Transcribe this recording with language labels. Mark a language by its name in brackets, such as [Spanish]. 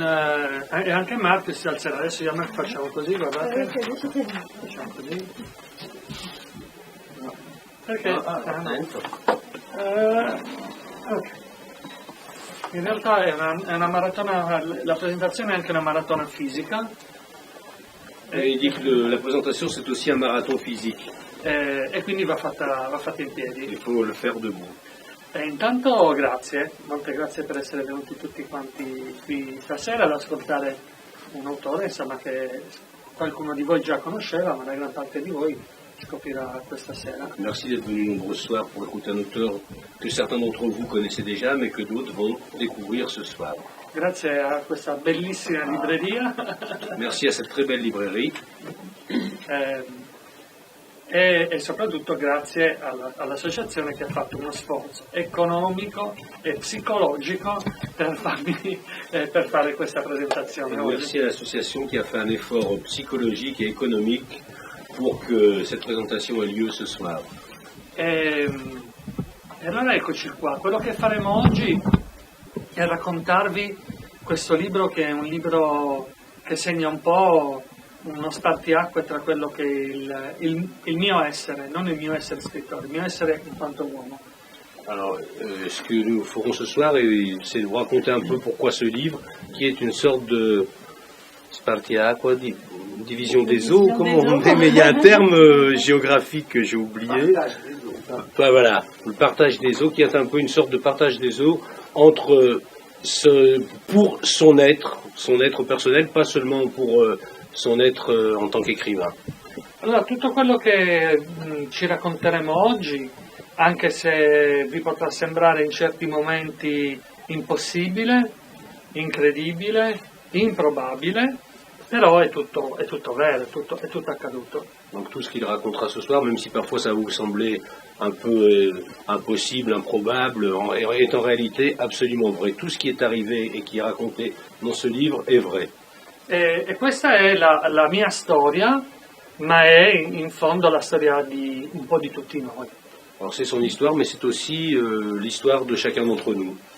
[Italian] e anche Marco si alzerà. Adesso io e Marco facciamo così, guardate. Facciamo così. No. Perché? Attento. Ok. In realtà è una maratona, la presentazione è anche una maratona fisica. [French] Il dit que la présentation c'est aussi un marathon physique. [Italian] E quindi va fatta in piedi. [French] Il faut le faire debout. [Italian] Intanto grazie, molte grazie per essere venuti tutti quanti qui stasera ad ascoltare un autore, insomma, che qualcuno di voi già conosceva, ma la gran parte di voi scoprirà questa sera. [French] Merci d'être venus nombreux ce soir pour écouter un auteur que certains d'entre vous connaissaient déjà, mais que d'autres vont découvrir ce soir. [Italian] Grazie a questa bellissima libreria. [French] Merci à cette très belle librairie. [Italian] e soprattutto grazie all'associazione che ha fatto uno sforzo economico e psicologico per fare questa presentazione [French] Et [Italian] oggi. [French] merci à l'association qui a fait un effort psychologique et économique pour que cette présentation ait lieu ce soir. [Italian] E allora eccoci qua, quello che faremo oggi è raccontarvi questo libro, che è un libro che segna un po' uno spartiacque tra quello che è il mio essere, non il mio essere scrittore, il mio essere in quanto uomo. [French] Alors, ce que nous ferons ce soir, c'est de vous raconter un peu pourquoi ce livre, qui est une sorte de spartiacque, division des eaux, comment on dit, mais il y a un terme géographique que j'ai oublié. Voilà, le partage des eaux, qui est un peu une sorte de partage des eaux entre pour son être personnel, pas seulement pour son être en tant qu'écrivain. [Italian] Allora, tutto quello che ci racconteremo oggi, anche se vi potrà sembrare in certi momenti impossibile, incredibile, improbabile, però è tutto vero, è tutto accaduto. [French] Donc tout ce qu'il racontera ce soir, même si parfois ça vous semblait un peu impossible, improbable, est en réalité absolument vrai. Tout ce qui est arrivé et qui est raconté dans ce livre est vrai. [Italian] E questa è la mia storia, ma è in fondo la storia di un po' di tutti noi. [French] Alors c'est son histoire, mais c'est aussi l'histoire de chacun d'entre nous.